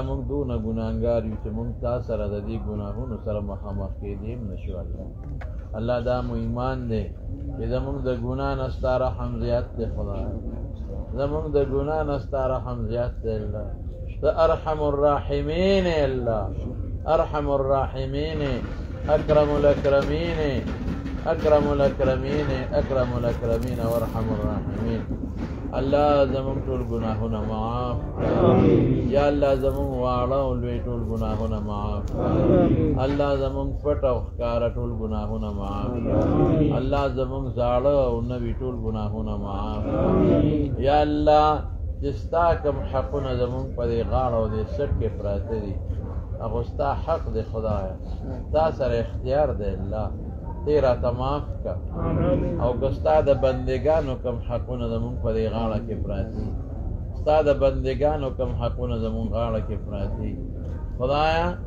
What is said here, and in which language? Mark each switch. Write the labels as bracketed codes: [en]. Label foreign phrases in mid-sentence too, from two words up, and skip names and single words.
[ps] مونږ دونه ګناهګار یو چې مونږ تا سره د دې ګناهونو سره مخامخ کېدی هم نه شو الله دا مو ایمان دی چې زمونږ د ګناه نه ستا رحم زیات دی خدای زمونږ د ګناه نه ستا رحم زیات دی الله ته [ar] ارحم الراحمین الله ارحم الراحمین اکرم الاکرمین اکرم الاکرمین اکرم الاکرمین وارحم الراحمین [ps] الله زمونږ ټول ګناهونه معاف یا الله زمونږ واړه او لوی ټول ګناهونه معاف الله زمونږ پټ او ښکاره ټول ګناهونه معاف الله زمونږ زاړه او نوي ټول ګناهونه معاف یا الله چې ستا کوم حقونه زمونږ په دې غاړه او دې سټ کې پراته دي هغه ستا حق دی خدایه ستا سره اختیار دی الله تی راته معاف که او که ستا د بندګانو کوم حقونه زمونږ په دې غاړه کې پراته ستا د بندګانو کوم حقونه زمونږ غاړه کې پراته خدایه